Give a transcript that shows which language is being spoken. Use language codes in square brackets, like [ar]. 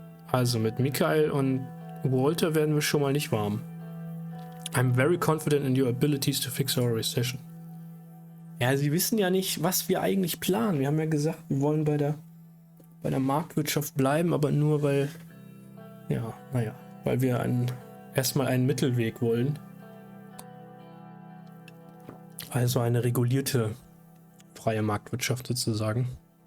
[de] Also mit Mikael und Walter werden wir schon mal nicht warm. [en] I'm very confident in your abilities to fix our recession. [de] Ja, sie wissen ja nicht, was wir eigentlich planen. Wir haben ja gesagt, wir wollen bei der Marktwirtschaft bleiben, aber nur weil, ja, naja, weil wir erstmal einen Mittelweg wollen. Also eine regulierte freie Marktwirtschaft sozusagen.